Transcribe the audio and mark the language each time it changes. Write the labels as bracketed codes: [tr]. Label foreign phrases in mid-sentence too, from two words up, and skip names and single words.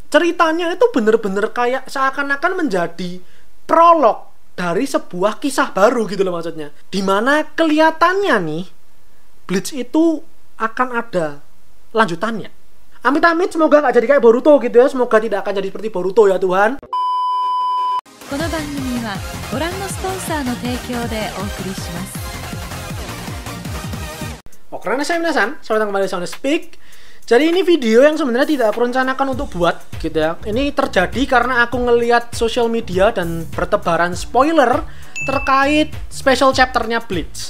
[id] ceritanya itu bener-bener kayak seakan-akan menjadi prolog dari sebuah kisah baru gitu loh maksudnya. Dimana kelihatannya nih Bleach itu akan ada lanjutannya. Amit-amit semoga nggak jadi kayak Boruto gitu ya. Semoga tidak akan jadi seperti Boruto ya Tuhan. [ja] この番組はご覧のスポンサーの提供でお送りします。 [id] Oke, saya minasan, selamat datang kembali di Sound Speak. Jadi ini video yang sebenarnya tidak aku rencanakan untuk buat gitu ya. Ini terjadi karena aku ngelihat sosial media dan bertebaran spoiler terkait [en] special chapternya [id] Bleach.